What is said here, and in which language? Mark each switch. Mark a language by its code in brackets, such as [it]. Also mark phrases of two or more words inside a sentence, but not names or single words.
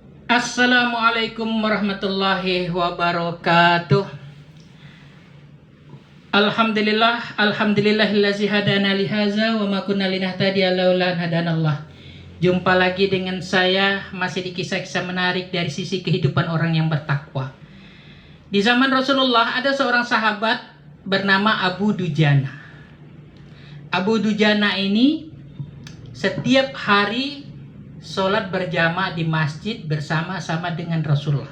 [ar] السلام عليكم ورحمة الله وبركاته. الحمد لله الذي هدانا لهذا وما كنا لنهتدي لولا أن هدانا الله. [id] Jumpa lagi dengan saya masih di kisah-kisah menarik dari sisi kehidupan orang yang bertakwa. Di zaman Rasulullah ada seorang sahabat bernama Abu Dujana. Abu Dujana ini setiap hari sholat berjamaah di masjid bersama-sama dengan Rasulullah.